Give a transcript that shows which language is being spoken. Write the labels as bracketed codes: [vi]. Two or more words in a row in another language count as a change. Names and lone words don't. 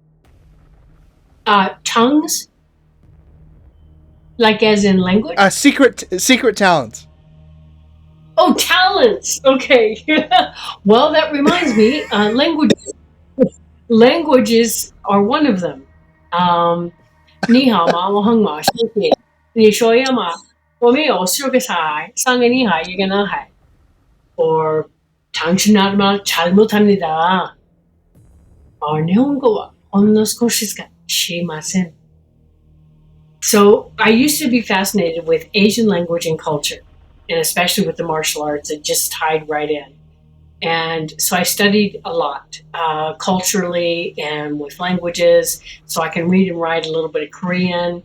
[en] Tongues, like as in language. Secret talents. Oh, talents. Okay. Well, that reminds me. Languages are one of them. [zh] 你好吗?我很高兴。你说呀嘛。我没有说个菜。3个你好,1个男孩。 [ko] or 잘 못합니다. [ja] 日本語はほんの少ししか知りません. [en] So I used to be fascinated with Asian language and culture, and especially with the martial arts. It just tied right in. And so I studied a lot, culturally and with languages, so I can read and write a little bit of Korean.